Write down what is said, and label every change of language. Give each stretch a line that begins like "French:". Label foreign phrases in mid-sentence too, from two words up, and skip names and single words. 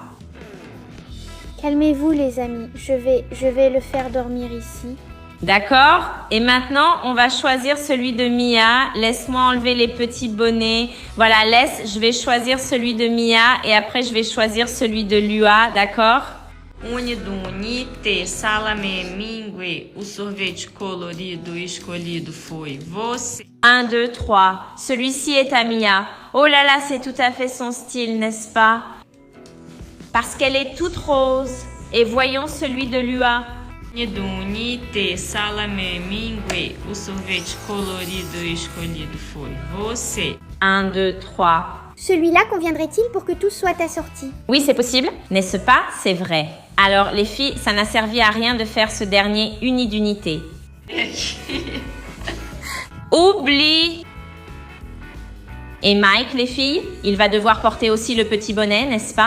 French: Calmez-vous les amis, je vais le faire dormir ici. D'accord? Et maintenant, on va choisir celui de Mia. Laisse-moi enlever les petits bonnets. Voilà, je vais choisir celui de Mia et après je vais choisir celui de Lua, d'accord?
Portuguese: Unido unite, salame mingue, o sorvete colorido escolhido foi você. 1, 2, 3.
French: Celui-ci est à Mia. Oh là là, c'est tout à fait son style, n'est-ce pas? Parce qu'elle est toute rose. Et voyons celui de Lua.
Portuguese: Unido unite, salame mingue, o sorvete colorido escolhido foi você. 1, 2, 3.
French: Celui-là conviendrait-il pour que tout soit assorti? Oui, c'est possible, n'est-ce pas? C'est vrai. Alors, les filles, ça n'a servi à rien de faire ce dernier uni d'unité. Oublie! Et Mike, les filles, il va devoir porter aussi le petit bonnet, n'est-ce pas?